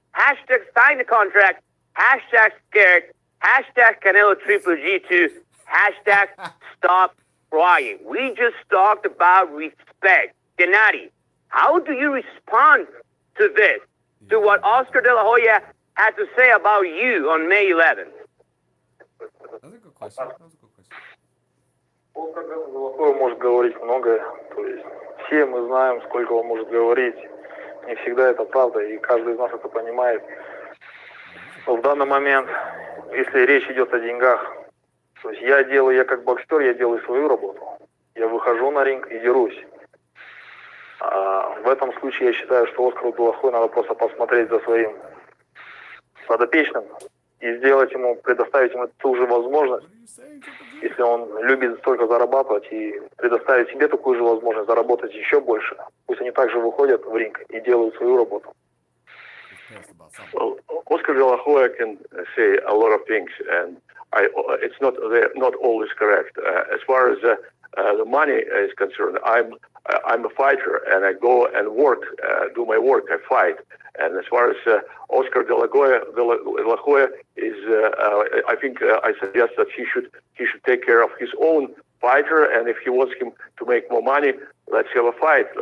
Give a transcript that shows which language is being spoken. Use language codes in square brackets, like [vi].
[en] Hashtag sign the contract. Hashtag scared. Hashtag Canelo Triple G2. Hashtag stop crying. We just talked about respect. Gennady, how do you respond to this? To what Oscar De La Hoya had to say about you on May 11th? That's a good question. [ru] Он может говорить многое, то есть все мы знаем, сколько он может говорить. Не всегда это правда, и каждый из нас это понимает. Но в данный момент, если речь идет о деньгах, то есть я как боксер, я делаю свою работу. Я выхожу на ринг и дерусь. В этом случае я считаю, что Оскару Де Ла Хойе надо просто посмотреть за своим подопечным и сделать ему, предоставить ему ту же возможность, если он любит столько зарабатывать, и предоставить себе такую же возможность заработать еще больше. Пусть они также выходят в ринг и делают свою работу. [en] Well, Oscar De La Hoya can say a lot of things, and it's not always correct. As far as the money is concerned, I'm a fighter, and I go and work, do my work, I fight. And as far as Oscar de la Hoya is, I think I suggest that he should take care of his own fighter, and if he wants him to make more money, let's have a fight.